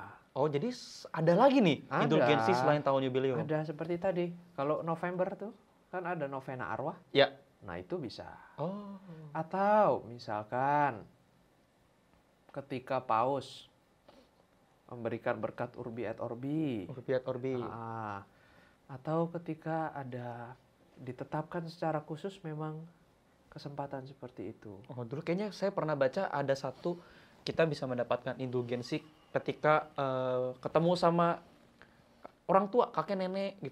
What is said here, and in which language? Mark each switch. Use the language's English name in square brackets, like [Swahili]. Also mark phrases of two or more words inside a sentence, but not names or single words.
[Indonesian] Oh, jadi ada lagi nih Ada. indulgensi selain tahun jubilium. ada seperti tadi. Kalau November tuh kan ada novena arwah. Ya. Nah itu bisa. Oh. Atau misalkan ketika paus memberikan berkat [Latin] urbi et orbi. Urbi et orbi. [Indonesian] Atau ketika ada ditetapkan secara khusus memang kesempatan seperti itu. Oh, dulu kayaknya saya pernah baca ada satu kita bisa mendapatkan indulgensi ketika ketemu sama orang tua, kakek nenek gitu.